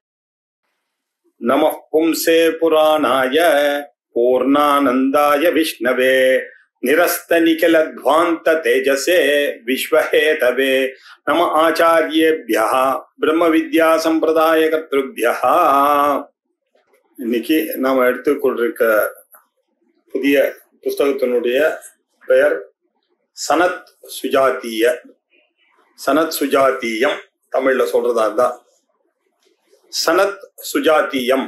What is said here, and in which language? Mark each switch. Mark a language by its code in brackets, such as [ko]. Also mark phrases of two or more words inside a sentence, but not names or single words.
[sa] नमः पुंसे पुराणाय पूर्णानंदाय विष्णवे निरस्तनिखिलध्वान्त तेजसे विश्वहेतवे नमः आचार्येभ्यः ब्रह्म विद्या संप्रदाय कर्तृभ्यः। [ta] இன்னைக்கு நாம் எடுத்துக்கொண்டிருக்க புதிய புஸ்தகத்தினுடைய பெயர் சனத் சுஜாத்திய. சனத் சுஜாத்தியம் தமிழ்ல சொல்றதா இருந்தா சனத் சுஜாத்தியம்.